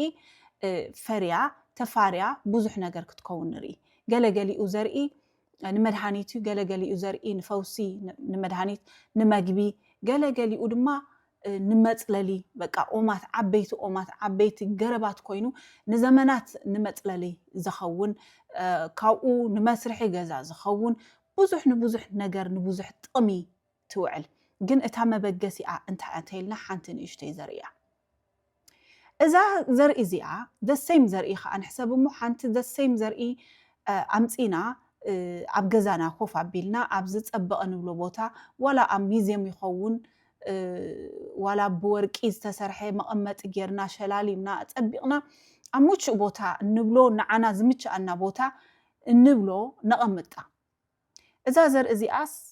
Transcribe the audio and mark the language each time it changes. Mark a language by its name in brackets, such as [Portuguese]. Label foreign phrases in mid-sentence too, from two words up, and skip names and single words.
[Tigrinya] ፈርያ ተፋርያ ብዙሕ ነገር ክትከውን ንርኢ ገለገሊኡ ዘርኢ ንመድሃኒት ገለገሊኡ ዘርኢ ንፈውሲ ንመድሃኒት ንመግቢ ገለገሊኡ ድማ ንመፅለሊ በቃ ኦማት ዓበይቲ ገረባት ኮይኑ ንዘመናት ንመፅለሊ ዝኸውን ካብኡ ንመስርሒ ገዛ ዝኸውን ብዙሕ ንብዙሕ ነገር ንብዙሕ ጥቕሚ ትውዕል ግን እታ መበገሲኣ እንታይ እንተይልና ሓንቲ ንእሽተይ ዘርእያ እዛ ዘርኢ እዚኣ [English] the same [Tigrinya] ዘርኢ ከዓ ንሕሰብ እሞ ሓንቲ [English] the same [Tigrinya] ዘርኢ ኣምፂና ኣብ ገዛና ኮፍ ኣቢልና ኣብ ዝፀበቐ ንብሎ ቦታ ወላ ኣብ ሚዝየም ይኸውን ዋላ ብወርቂ ዝተሰርሐ መቐመጢ ጌርና ሸላሊምና ፀቢቕና ኣብ ምቹእ ቦታ እንብሎ ንዓና ዝምችኣና ቦታ እንብሎ ነቐምጣ እዛ ዘርኢ እዚኣስ